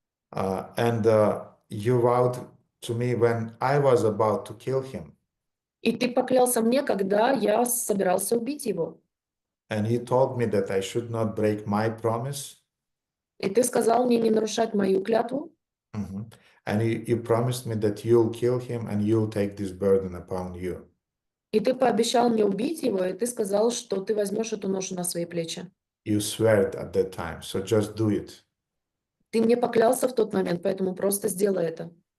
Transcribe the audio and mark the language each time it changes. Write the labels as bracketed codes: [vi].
[en] And you vowed to me when I was about to kill him. [ru] И ты поклялся мне, когда я собирался убить его. [en] And you told me that I should not break my promise. [ru] И ты сказал мне не нарушать мою клятву. [en] And you promised me that you'll kill him and you'll take this burden upon you. [ru] И ты пообещал мне убить его, и ты сказал, что ты возьмешь эту ношу на свои плечи. [en] You swore at that time, so just do it. [ru] Ты мне поклялся в тот момент, поэтому просто сделай это.